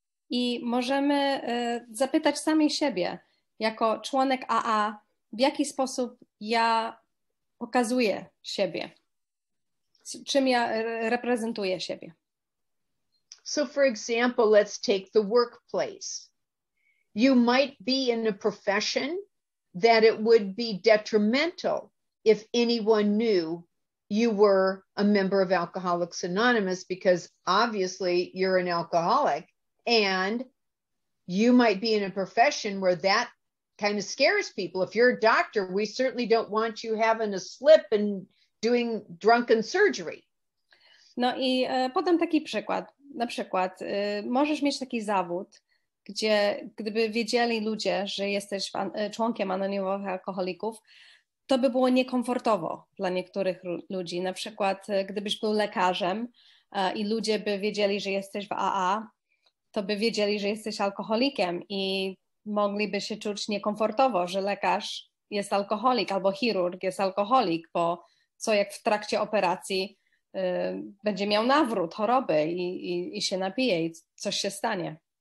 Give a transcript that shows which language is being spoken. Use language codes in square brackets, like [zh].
[pl] I możemy zapytać sami siebie, jako członek AA, w jaki sposób ja pokazuję siebie, czym ja reprezentuję siebie. [en] So for example, let's take the workplace. You might be in a profession that it would be detrimental if anyone knew you were a member of Alcoholics Anonymous, because obviously you're an alcoholic, and you might be in a profession where that kind of scares people. If you're a doctor, we certainly don't want you having a slip and doing drunken surgery. [pl] No i podam taki przykład. Na przykład możesz mieć taki zawód, gdzie gdyby wiedzieli ludzie, że jesteś członkiem anonimowych alkoholików, to by było niekomfortowo dla niektórych ludzi. Na przykład gdybyś był lekarzem i ludzie by wiedzieli, że jesteś w AA, to by wiedzieli, że jesteś alkoholikiem i mogliby się czuć niekomfortowo, że lekarz jest alkoholik albo chirurg jest alkoholik, bo co jak w trakcie operacji będzie miał nawrót choroby i się napije i coś się stanie.